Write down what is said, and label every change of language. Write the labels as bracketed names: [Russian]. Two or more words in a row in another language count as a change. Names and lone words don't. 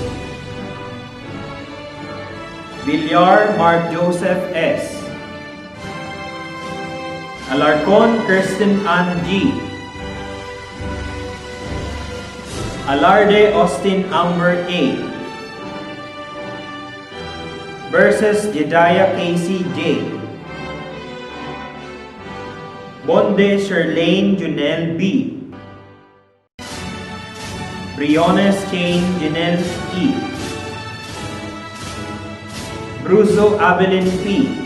[English] Villar Mark Joseph S. Alarcon Kirsten Ann G. Alarde Austin Amber A. Versus Jedediah Casey J. Bonde Sherlane Junel B. Briones Chain Janelle E. Bruzo Abelin P.